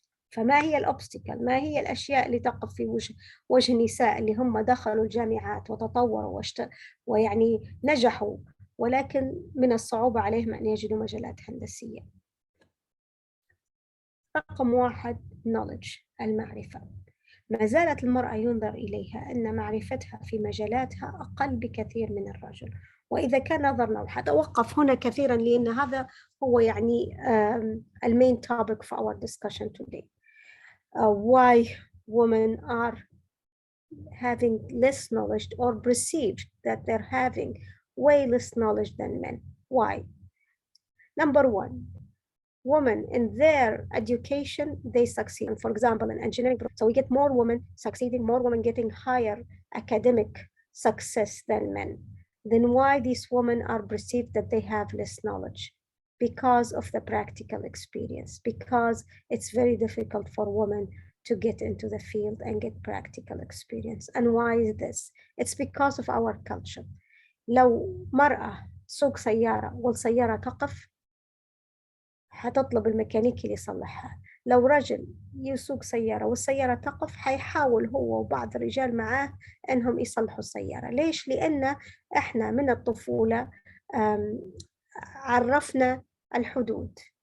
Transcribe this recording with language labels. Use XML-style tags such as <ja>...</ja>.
<ar>فما هي الأوبستيكل؟ ما هي الأشياء اللي تقف في وجه النساء اللي هم دخلوا الجامعات وتطوروا ويعني نجحوا، ولكن من الصعوبة عليهم أن يجدوا مجالات هندسية؟ رقم 1 knowledge، المعرفة. ما زالت المرأة ينظر إليها أن معرفتها في مجالاتها أقل بكثير من الرجل. وإذا كان نظرنا، وحتوقف هنا كثيرا لأن هذا هو يعني المين</ar> <en>topic for our discussion today. Why women are having less knowledge or perceived that they're having way less knowledge than men. Why? Number 1, women in their education, they succeed. For example, in engineering, so we get more women succeeding, more women getting higher academic success than men. Then why these women are perceived that they have less knowledge? Because of the practical experience, because it's very difficult for women to get into the field and get practical experience. And why is this? It's because of our culture.</en> <ar>لو مرأة تسوق سيارة والسيارة تقف، حتطلب الميكانيكي اللي يصلحها. لو رجل يسوق سيارة والسيارة تقف، حيحاول هو وبعض الرجال معاه أنهم يصلحوا السيارة. ليش؟ لأن إحنا من الطفولة عرفنا الحدود.</ar>